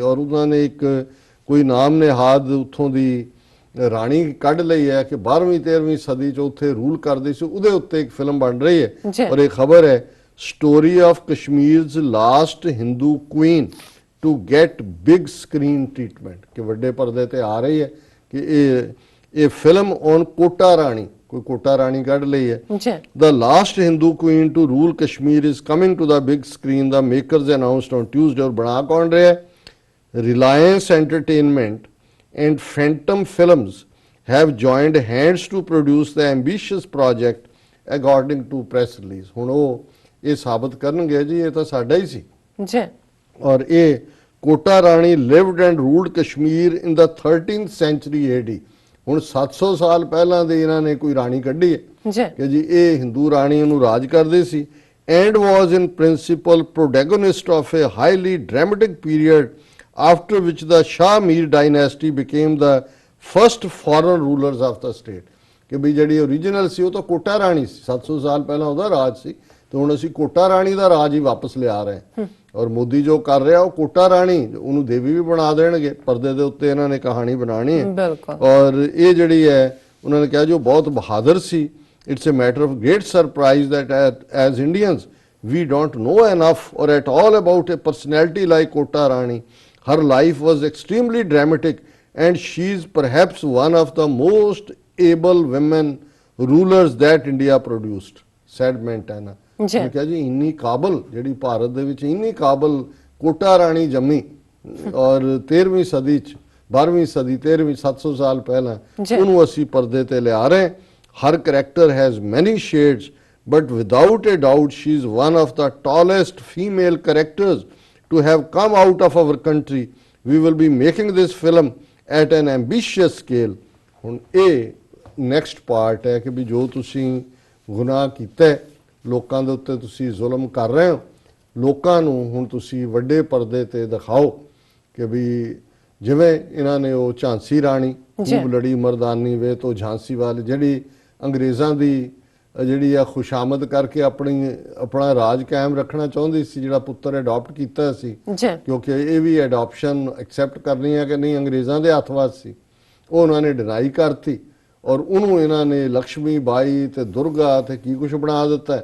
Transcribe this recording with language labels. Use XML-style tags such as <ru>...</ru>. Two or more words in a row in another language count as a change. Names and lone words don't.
<pa>ਔਰ ਉਹਨਾਂ ਨੇ ਇੱਕ ਕੋਈ ਨਾਮ ਨਿਹਾਦ ਉੱਥੋਂ ਦੀ ਰਾਣੀ ਕੱਢ ਲਈ ਹੈ ਕਿ 12ਵੀਂ 13ਵੀਂ ਸਦੀ 'ਚ ਉੱਥੇ ਰੂਲ ਕਰਦੀ ਸੀ, ਉਹਦੇ ਉੱਤੇ ਇੱਕ ਫਿਲਮ ਬਣ ਰਹੀ ਹੈ। ਔਰ ਇਹ ਖਬਰ ਹੈ</pa> <en>Story of Kashmir's last Hindu queen to get big screen treatment,</en> <pa>ਕਿ ਵੱਡੇ ਪਰਦੇ ਤੇ ਆ ਰਹੀ ਹੈ ਕਿ ਇਹ</pa> <en>film on</en> <pa>ਕੋਟਾ ਰਾਣੀ, ਕੋਈ ਕੋਟਾ ਰਾਣੀ ਕੱਢ ਲਈ ਹੈ।</pa> <en>The last Hindu queen to rule Kashmir is coming to the big screen, the makers announced on Tuesday।</en> <hi>और बना कौन रहे हैं?</hi> <en>Reliance Entertainment and Phantom Films have joined hands to produce the ambitious project according to press release।</en> <pa>ਹੁਣ ਉਹ ਇਹ ਸਾਬਤ ਕਰਨਗੇ ਜੀ ਇਹ ਤਾਂ ਸਾਡਾ ਹੀ ਸੀ ਜੀ। ਔਰ ਇਹ ਕੋਟਾ ਰਾਣੀ</pa> <en>lived and ruled Kashmir in the 13th century AD।</en> <pa>ਹੁਣ 700 ਸਾਲ ਪਹਿਲਾਂ ਦੇ ਇਹਨਾਂ ਨੇ ਕੋਈ ਰਾਣੀ ਕੱਢੀ ਹੈ ਕਿ ਜੀ ਇਹ ਹਿੰਦੂ ਰਾਣੀ ਉਹਨੂੰ ਰਾਜ ਕਰਦੇ ਸੀ,</pa> <en>and was in principal protagonist of a highly dramatic period after which the Shah Mir dynasty became the first foreign rulers of the state.</en> <pa>ਕਿ ਵੀ ਜਿਹੜੀ ਓਰੀਜਨਲ ਸੀ ਉਹ ਤਾਂ ਕੋਟਾ ਰਾਣੀ ਸੀ, 700 ਸਾਲ ਪਹਿਲਾਂ ਉਹਦਾ ਰਾਜ ਸੀ, ਤੇ ਹੁਣ ਅਸੀਂ ਕੋਟਾ ਰਾਣੀ ਦਾ ਰਾਜ ਹੀ ਵਾਪਸ ਲਿਆ ਰਹੇ ਹਾਂ। ਔਰ ਮੋਦੀ ਜੋ ਕਰ ਰਿਹਾ ਉਹ ਕੋਟਾ ਰਾਣੀ ਉਹਨੂੰ ਦੇਵੀ ਵੀ ਬਣਾ ਦੇਣਗੇ, ਪਰਦੇ ਦੇ ਉੱਤੇ ਇਹਨਾਂ ਨੇ ਕਹਾਣੀ ਬਣਾਣੀ ਹੈ। ਔਰ ਇਹ ਜਿਹੜੀ ਹੈ ਉਹਨਾਂ ਨੇ ਕਿਹਾ ਜੋ ਬਹੁਤ ਬਹਾਦਰ ਸੀ,</pa> <en>it's a matter of great surprise that as Indians we don't know enough or at all about a personality like Kota Rani. Her life was extremely dramatic and she is perhaps one of the most able women rulers that India produced, said Montana।</en> <pa>ਮੈਂ ਕਿਹਾ ਜੀ ਇੰਨੀ ਕਾਬਲ ਜਿਹੜੀ ਭਾਰਤ ਦੇ ਵਿੱਚ ਇੰਨੀ ਕਾਬਲ ਕੋਟਾ ਰਾਣੀ ਜੰਮੀ, ਔਰ 13ਵੀਂ ਸਦੀ 'ਚ 12ਵੀਂ ਸਦੀ 13ਵੀਂ 700 ਸਾਲ ਪਹਿਲਾਂ ਉਹਨੂੰ ਅਸੀਂ ਪਰਦੇ ਤੇ ਲਿਆ ਰਹੇ।</pa> <en>her character has many shades but without a doubt she is one of the tallest female characters to have come out of our country। We will be making this film at an ambitious scale।</en> <pa>ਹੁਣ ਇਹ</pa> <en>next part</en> <pa>ਹੈ ਕਿ ਵੀ ਜੋ ਤੁਸੀਂ ਗੁਨਾਹ ਕੀਤਾ, ਲੋਕਾਂ ਦੇ ਉੱਤੇ ਤੁਸੀਂ ਜ਼ੁਲਮ ਕਰ ਰਹੇ ਹੋ, ਲੋਕਾਂ ਨੂੰ ਹੁਣ ਤੁਸੀਂ ਵੱਡੇ ਪਰਦੇ ਤੇ ਦਿਖਾਓ ਕਿ ਵੀ ਜਿਵੇਂ ਇਹਨਾਂ ਨੇ ਉਹ ਝਾਂਸੀ ਰਾਣੀ ਖੂਬ ਲੜੀ ਮਰਦਾਨੀ ਵੇ ਤੋਂ ਝਾਂਸੀ ਵਾਲੀ ਜਿਹੜੀ ਅੰਗਰੇਜ਼ਾਂ ਦੀ ਜਿਹੜੀ ਆ ਖੁਸ਼ਾਮਦ ਕਰਕੇ ਆਪਣਾ ਰਾਜ ਕਾਇਮ ਰੱਖਣਾ ਚਾਹੁੰਦੀ ਸੀ, ਜਿਹੜਾ ਪੁੱਤਰ ਅਡਾਪਟ ਕੀਤਾ ਸੀ, ਕਿਉਂਕਿ ਇਹ ਵੀ</pa> <en>adoption accept</en> <pa>ਕਰਨੀ ਹੈ ਕਿ ਨਹੀਂ ਅੰਗਰੇਜ਼ਾਂ ਦੇ ਹੱਥ ਵਾਸ ਸੀ, ਉਹ ਉਹਨਾਂ ਨੇ ਡਿਨਾਈ ਕਰਤੀ ਔਰ ਉਹਨੂੰ ਇਹਨਾਂ ਨੇ ਲక్ష్ਮੀ ਬਾਈ ਤੇ ਦੁਰਗਾ ਤੇ ਕੀ ਕੁਝ ਬਣਾ ਦਿੱਤਾ।</pa>